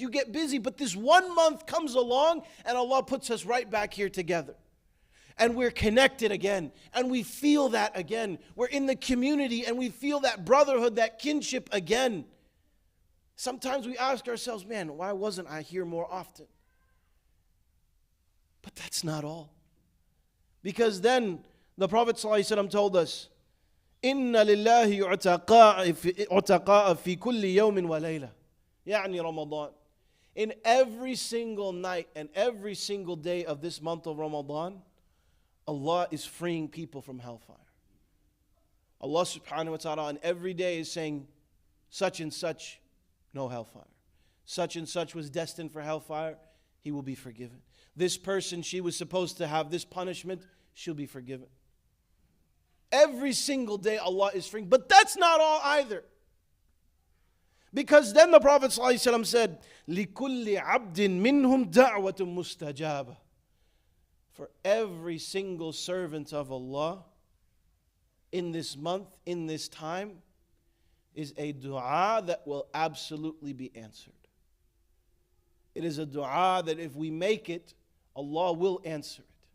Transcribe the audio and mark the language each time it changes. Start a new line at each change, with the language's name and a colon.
English: You get busy, but this 1 month comes along and Allah puts us right back here together. And we're connected again, and we feel that again. We're in the community and we feel that brotherhood, that kinship again. Sometimes we ask ourselves, man, why wasn't I here more often? But that's not all. Because then the Prophet ﷺ told us,
Arabic: إِنَّ لِلَّهِ عُتَقَاءَ فِي كُلِّ يَوْمٍ وَلَيْلَةٍ يعني Ramadan.
English: In every single night and every single day of this month of Ramadan, Allah is freeing people from hellfire. Allah subhanahu wa ta'ala on every day is saying, such and such, no hellfire. Such and such was destined for hellfire, he will be forgiven. This person, she was supposed to have this punishment, she'll be forgiven. Every single day Allah is freeing. But that's not all either. Because then the Prophet ﷺ said,
Arabic: لِكُلِّ عَبْدٍ مِّنْهُمْ دَعْوَةٌ مُسْتَجَابَةٌ.
English: For every single servant of Allah in this month, in this time, is a dua that will absolutely be answered. It is a dua that if we make it, Allah will answer it.